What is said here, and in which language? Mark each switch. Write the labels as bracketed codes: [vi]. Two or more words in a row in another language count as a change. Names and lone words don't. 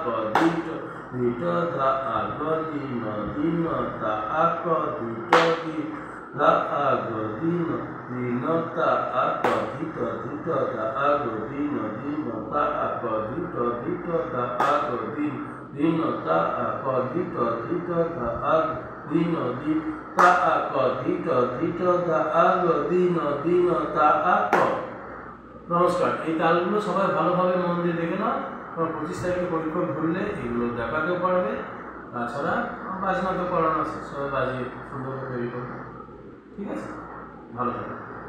[bn] ধি ট ধা আ গ দি ন তা আ ক ধি ট ধা আ গ দি ন তা আ ক ধি ট ধা আ গ দি ন তা আ ক ধি ট ধা আ গ দি ন তা আ ক ধি ট ধা আ গ দি ন তা আ ক ধি ট ধা আ গ দি ন তা আ ক। নমস্কার, এই তালগুলো সবাই ভালোভাবে মন দিয়ে দেখে নাও, কারণ 25 তারিখে পরীক্ষা ভুললে এগুলো দেখাতেও পারবে, তাছাড়া বাজনা তো করানো আছে, সবাই বাজিয়ে সুন্দর করে তৈরি করবে। ঠিক আছে, ভালো থাকবে।